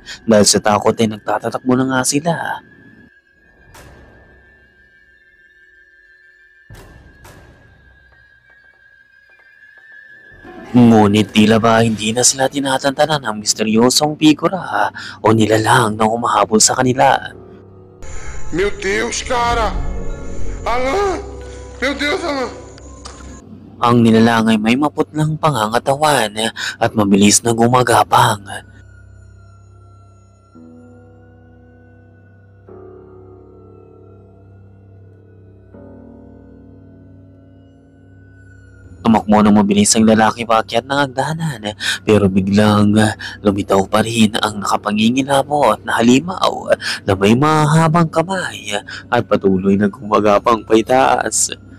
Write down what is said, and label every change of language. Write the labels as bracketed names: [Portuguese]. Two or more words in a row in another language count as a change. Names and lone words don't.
[Filipino] Dahil sa takot ay nagtatatakbo na nga sila. Ngunit tila ba hindi na sila tinatantanan ng misteryosong figura o nilalang na humahabol sa kanila. [Portuguese] Meu Deus, cara! Alan! Meu Deus, Alan! [Filipino] Ang nilalang ay may maputlang pangangatawan at mabilis na gumagapang. Tumakbo ng mabilis ang lalaki paakyat ng hagdanan pero biglang lumitaw pa rin ang nakapangingilabot na halimaw na may mahabang kamay at patuloy na gumagapang paitaas.